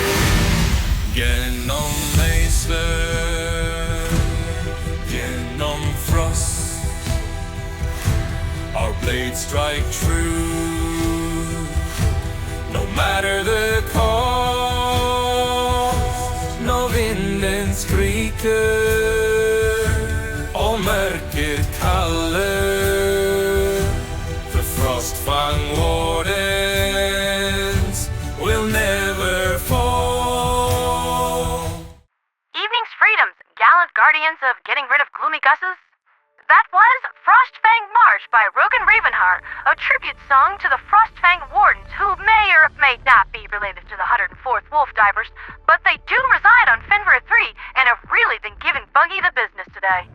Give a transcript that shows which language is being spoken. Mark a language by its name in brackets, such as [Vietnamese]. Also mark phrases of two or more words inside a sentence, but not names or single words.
[Swedish] Genom Aesir, genom frost, [English] our blades strike true, no matter the cost. [Norwegian] Når vinden skriker og mørket kaller, [English] the frostfang wardens will never fall. Evening's freedoms, gallant guardians of getting rid of gloomy gusses. That was Frostfang March by Rogan Ravenheart, a tribute song to the Frostfang Wardens, who may or may not be related to the 104th Wolf Divers, but they do reside on Fenrir III and have really been giving Bungie the business today.